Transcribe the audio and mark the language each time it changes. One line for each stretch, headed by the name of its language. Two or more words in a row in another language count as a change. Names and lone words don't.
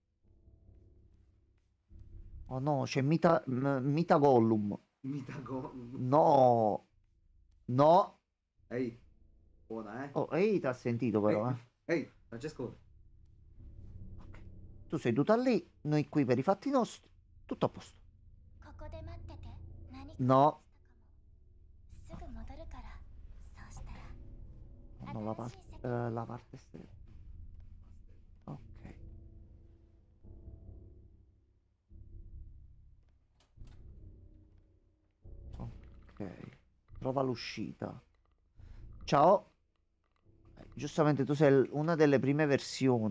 Italian: Oh no, c'è Mita Gollum. Mitago. No, no. Ehi, buona, eh? Oh, ehi, ti ha sentito però, Ehi, eh. ehi, Francesco. Ok. Tu sei tutta lì, noi qui per i fatti nostri. Tutto a posto.
Japanese: ここで待ってて。何か
Italian: No,
Japanese: すぐ戻るから。そうしたら
Italian: no,
Japanese: 新しい世界
Italian: la parte esterna. Ok. Ok. Trova l'uscita. Ciao. Giustamente tu sei una delle prime versioni.